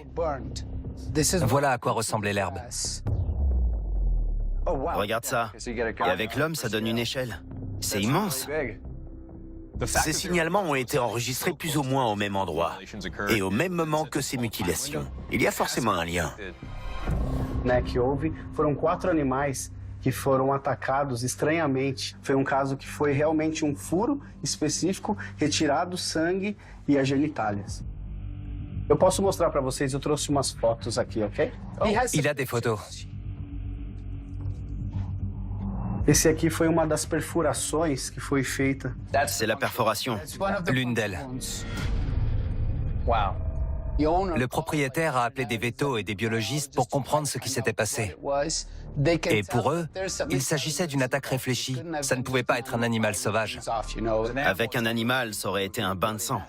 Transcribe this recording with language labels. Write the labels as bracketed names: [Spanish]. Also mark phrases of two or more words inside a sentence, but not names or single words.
[French] Voilà à quoi ressemblait l'herbe. Regarde ça. Et avec l'homme, ça donne une échelle. C'est immense. Ces signalements ont été enregistrés plus ou moins au même endroit et au même moment que ces mutilations. Il y a forcément un lien. [Portuguese] Que houve foram 4 animais que foram atacados estranhamente. Foi caso que foi realmente furo específico, retirado sangue e as genitálias. Eu posso mostrar para vocês, eu trouxe umas fotos aqui, ok? [French] Il a des photos. [Portuguese] Esse aqui foi uma das perfurações que foi feita. [French] C'est la perforation. L'une d'elles. Le propriétaire a appelé des vétos et des biologistes pour comprendre ce qui s'était passé. Et pour eux, il s'agissait d'une attaque réfléchie. Ça ne pouvait pas être un animal sauvage. Avec un animal, ça aurait été un bain de sang.